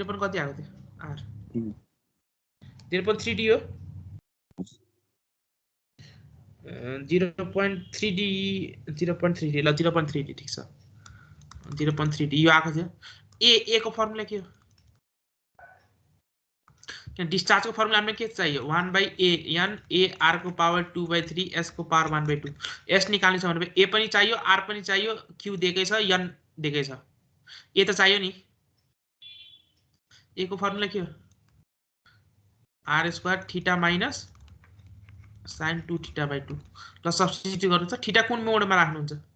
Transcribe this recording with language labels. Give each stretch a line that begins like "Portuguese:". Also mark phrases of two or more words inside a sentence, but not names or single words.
Nepali: कति आएको थियो r 0.3d हो 0.3d ल 0.3d ठीक छ 0.3d यो आएको थियो a को फर्मुला के हो डिस्चार्ज को फर्मुला में के चाहिए 1/a n a r को पावर 2/3 s को पावर 1/2 s निकाल्नु छ भने a पनि चाहियो r पनि चाहियो q दिएकै छ n दिएकै छ a त चाहियो नि a को फर्मुला के हो
English: r square theta minus sin 2 theta by 2
Nepali: ल सब्स्टिट्युट गर्नु छ थीटा कुन मोडमा राख्नुहुन्छ